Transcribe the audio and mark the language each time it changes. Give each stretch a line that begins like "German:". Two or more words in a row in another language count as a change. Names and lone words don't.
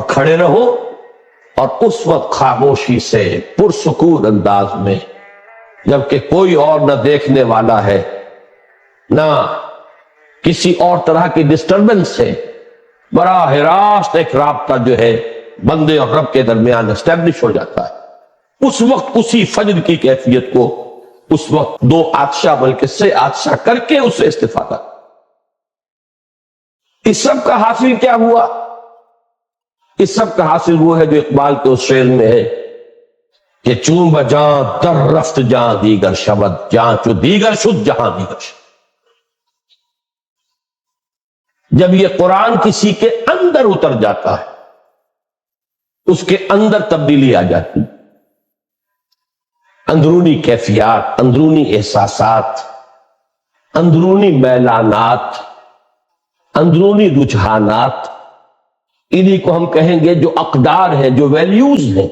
Urdu: کھڑے رہو، اور اس وقت خاموشی سے پرسکون انداز میں، جبکہ کوئی اور نہ دیکھنے والا ہے، نہ کسی اور طرح کی ڈسٹربنس ہے، براہ راست ایک رابطہ جو ہے بندے اور رب کے درمیان اسٹیبلش ہو جاتا ہے، اس وقت اسی فجر کی کیفیت کو اس وقت دو عطشہ بلکہ سے عطشہ کر کے اس سے استفادہ۔ اس سب کا حاصل کیا ہوا؟ اس سب کا حاصل وہ ہے جو اقبال کے اس شعر میں ہے کہ
Persian: چون بجاں در رفت جاں دیگر شود،
Urdu: جاں چو دیگر شد جہاں دیگر شود۔ جب یہ قرآن کسی کے اندر اتر جاتا ہے، اس کے اندر تبدیلی آ جاتی، اندرونی کیفیات، اندرونی احساسات، اندرونی میلانات، اندرونی رجحانات، انہی کو ہم کہیں گے جو اقدار ہیں، جو ویلیوز ہیں،